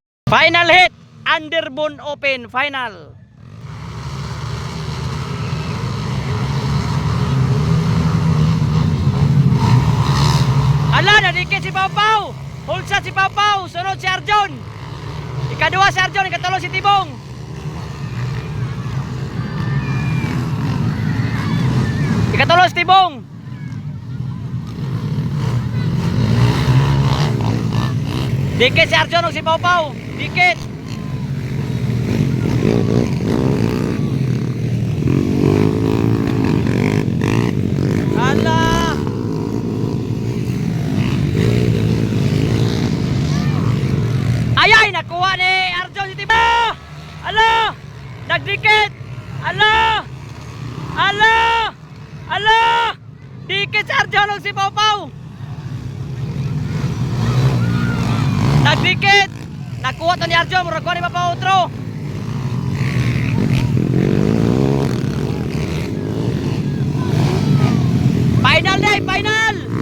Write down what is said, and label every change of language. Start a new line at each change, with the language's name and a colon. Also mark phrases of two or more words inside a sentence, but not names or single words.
English: Final hit, Underbone Open final.
Cebuano: Ala, nadikit si Pau Pau. Hulsa si Pau Pau, sunod si Arjon. Ikadua si Arjon, ikatulo si Tibong. Ikatulo si Tibong. Dikit si Arjon o si Pau Pau. Dikit. Ala. Ayay, nakuha ni Arjon si Tibong. Ala. Nagdikit. Ala. Ala. Ala. Dikit si Arjon o si Pau Pau. Nagdikit. Nakuha to ni Arjon, murag ko ni mapautro.
English: Final day, final.